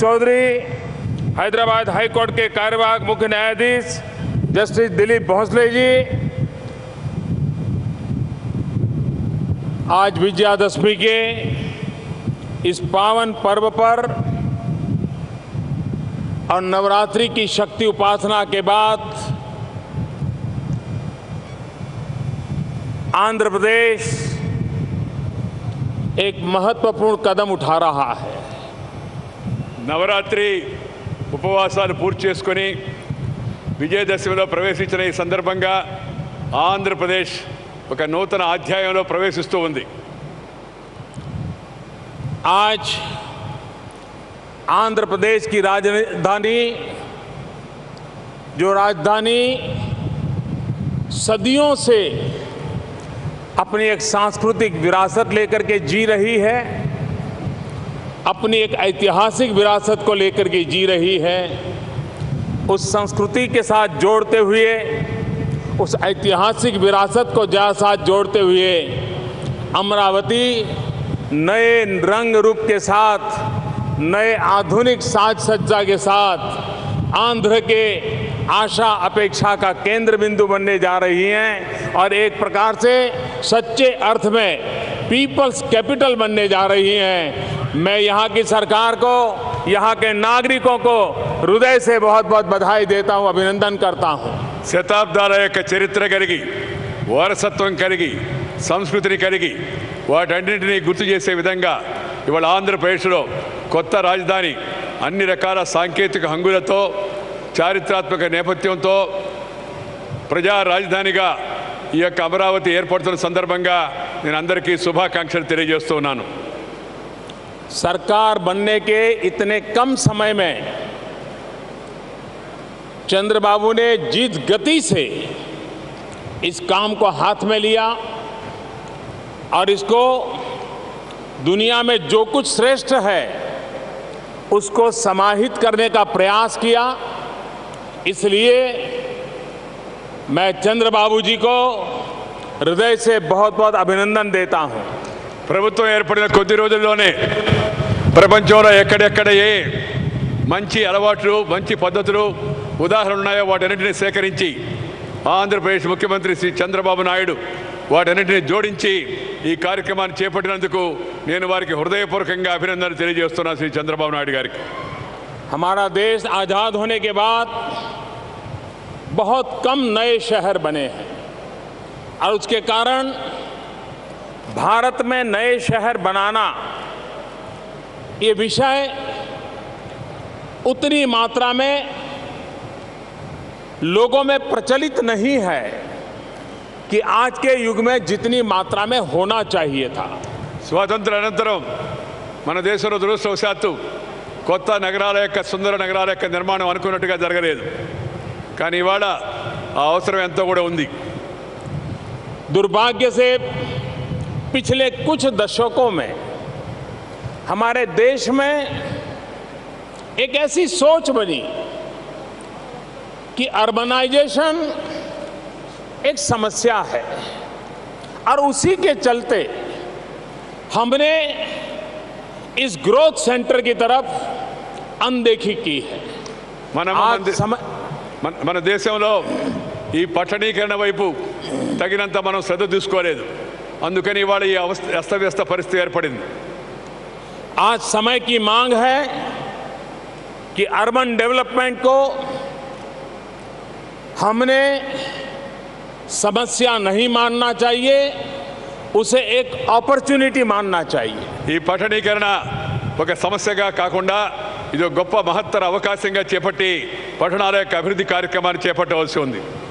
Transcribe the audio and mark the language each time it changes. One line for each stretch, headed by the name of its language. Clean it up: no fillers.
Hindi: Chaudhary, Hyderabad high court के कार्यवाहक मुख्य न्यायाधीश जस्टिस दिलीप भोसले जी, आज विजयादशमी के इस पावन पर्व पर और नवरात्रि की शक्ति उपासना के बाद आंध्र प्रदेश एक महत्वपूर्ण कदम उठा रहा है.
Telugu: నవరాత్రి ఉపవాసాలు పూర్తి చేసుకొని విజయదశమిలో ప్రవేశించిన ఈ సందర్భంగా ఆంధ్రప్రదేశ్ ఒక నూతన అధ్యాయంలో ప్రవేశిస్తూ ఉంది.
Hindi: आज आंध्र प्रदेश की राजधानी, जो राजधानी सदियों से अपनी एक सांस्कृतिक विरासत लेकर के जी रही है, अपनी एक ऐतिहासिक विरासत को लेकर के जी रही है, उस संस्कृति के साथ जोड़ते हुए, उस ऐतिहासिक विरासत को साथ जोड़ते हुए अमरावती नए रंग रूप के साथ, नए आधुनिक साज सज्जा के साथ आंध्र के आशा अपेक्षा का केंद्र बिंदु बनने जा रही हैं और एक प्रकार से सच्चे अर्थ में
English: people's capital
Hindi: बनने जा रही हैं. मैं यहाँ की सरकार को, यहाँ के नागरिकों को हृदय से बहुत बहुत बधाई देता हूँ, अभिनंदन करता हूँ.
Telugu: శతాబ్దాల యొక్క చరిత్ర కలిగి, వారసత్వం కలిగి, సంస్కృతిని కలిగి, వాటన్నింటినీ గుర్తు చేసే విధంగా ఇవాళ ఆంధ్రప్రదేశ్లో కొత్త రాజధాని అన్ని రకాల సాంకేతిక హంగులతో చారిత్రాత్మక నేపథ్యంతో ప్రజా రాజధానిగా ఈ యొక్క అమరావతి ఏర్పడుతున్న సందర్భంగా నేను అందరికీ శుభాకాంక్షలు తెలియజేస్తున్నాను.
Hindi: सरकार बनने के इतने कम समय में चंद्रबाबू ने जिस गति से इस काम को हाथ में लिया और इसको दुनिया में जो कुछ श्रेष्ठ है उसको समाहित करने का प्रयास किया, इसलिए मैं चंद्रबाबू जी को हृदय से बहुत बहुत अभिनंदन देता हूं.
Telugu: ప్రభుత్వం ఏర్పడిన కొద్ది రోజుల్లోనే ప్రపంచంలో ఎక్కడెక్కడ ఏ మంచి అలవాట్లు మంచి పద్ధతులు ఉదాహరణలు ఉన్నాయో వాటన్నింటినీ సేకరించి ఆంధ్రప్రదేశ్ ముఖ్యమంత్రి శ్రీ చంద్రబాబు నాయుడు వాటన్నింటినీ జోడించి ఈ కార్యక్రమాన్ని చేపట్టినందుకు నేను వారికి హృదయపూర్వకంగా అభినందనలు తెలియజేస్తున్నాను శ్రీ చంద్రబాబు నాయుడు గారికి.
Hindi: हमारा देश आज़ाद होने के बाद बहुत कम नए शहर बने हैं और उसके कारण भारत में नए शहर बनाना ये विषय उतनी मात्रा में लोगों में प्रचलित नहीं है कि आज के युग में जितनी मात्रा में होना चाहिए था.
Telugu: స్వాతంత్ర అనంతరం మన దేశంలో దురదృష్టవశాత్తు కొత్త నగరాల యొక్క సుందర నగరాల యొక్క నిర్మాణం అనుకున్నట్టుగా జరగలేదు. కానీ ఇవాళ ఆ అవసరం ఎంతో కూడా ఉంది.
Hindi: दुर्भाग्य से पिछले कुछ दशकों में हमारे देश में एक ऐसी सोच बनी कि अर्बनाइजेशन एक समस्या है और उसी के चलते हमने इस ग्रोथ सेंटर की तरफ अनदेखी की है.
Telugu: మన దేశంలో ఈ పట్టణీకరణ వైపు తగినంత మనం శ్రద్ధ తీసుకోలేదు. అందుకని ఇవాళ ఈ అస్తవ్యస్త పరిస్థితి ఏర్పడింది.
Hindi: आज समय की मांग है कि अर्बन डेवलपमेंट को हमने समस्या नहीं मानना चाहिए, उसे एक अपॉर्चुनिटी मानना चाहिए.
Telugu: ఈ పట్టణీకరణ ఒక సమస్యగా కాకుండా ఇది ఒక గొప్ప మహత్తర అవకాశంగా చేపట్టి పట్టణాల యొక్క అభివృద్ధి కార్యక్రమాన్ని చేపట్టవలసి ఉంది.